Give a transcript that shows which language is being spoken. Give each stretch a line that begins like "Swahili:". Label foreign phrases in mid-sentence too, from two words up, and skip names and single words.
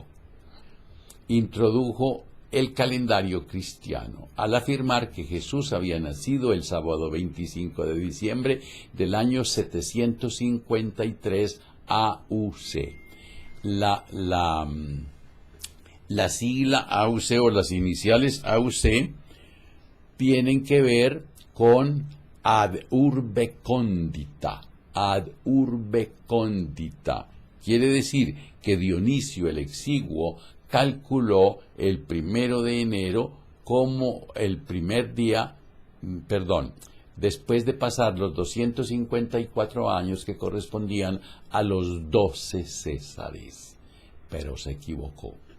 Spanish: Introdujo el calendario cristiano al afirmar que Jesús había nacido el sábado 25 de diciembre del año 753 AUC. La sigla AUC o las iniciales AUC tienen que ver con
Latin: ad urbe condita. Ad urbe condita
Spanish: quiere decir que Dionisio el Exiguo calculó el 1 de enero como el primer día, después de pasar los 254 años que correspondían a los 12 Césares, pero se equivocó.